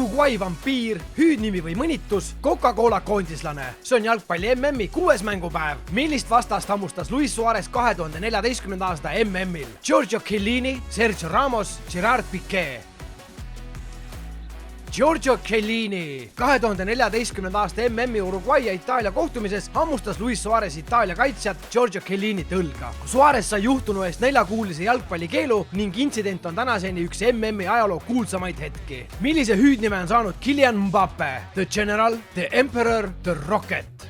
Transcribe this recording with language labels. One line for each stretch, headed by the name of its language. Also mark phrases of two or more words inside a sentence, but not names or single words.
Estonian: Uruguay vampiir, hüüdnimi või mõnitus, Coca-Cola koondislane. See on jalgpalli MM-i 6. mängupäev. Millist vastast hammustas Luis Suarez 2014. aasta MM-il? Giorgio Chiellini, Sergio Ramos, Gerard Piqué. Giorgio Chiellini. 2014. aasta MM-i Uruguay ja Itaalia kohtumises hammustas Luis Suarez Itaalia kaitsjat Giorgio Chiellinit õlga. Suarez sai juhtunu eest 4-kuulise jalgpallikeelu ning intsident on tänaseni üks MM-i ajaloo kuulsamaid hetki. Millise hüüdnime on saanud Kylian Mbappé?
English: The General, The Emperor, The Rocket.